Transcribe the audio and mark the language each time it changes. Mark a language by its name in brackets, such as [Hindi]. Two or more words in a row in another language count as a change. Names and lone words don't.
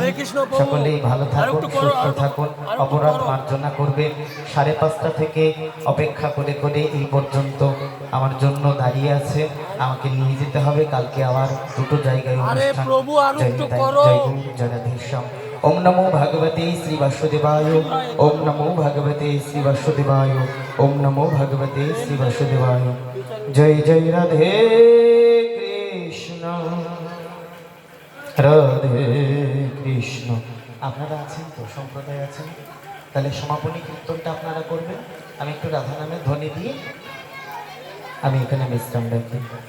[Bangla] সকলেই ভালো থাকুন, সুস্থ থাকুন, অপরাধ মার্জনা করবেন। 5:30 থেকে অপেক্ষা করে করে এই পর্যন্ত আমার জন্য দাঁড়িয়ে আছে, আমাকে নিয়ে যেতে হবে। কালকে আবার দুটো জায়গায় অনুষ্ঠান। জয় রাধেশ্যাম। [Sanskrit] ওম নমো ভগবতে শ্রী বাসুদেবায়, ওম নমো ভগবতে শ্রী বাসুদেবায়, ওম নমো ভগবতে শ্রী বাসুদেবায়। [Bangla] জয় জয় রাধে কৃষ্ণ, রাধে কৃষ্ণ। আপনারা আছেন তো, সম্প্রদায় আছেন? তাহলে সমাপনী কীর্তনটা আপনারা করবেন। আমি একটু রাধা নামে ধ্বনি দিয়ে আমি এখানে বিশ্রাম রাখি।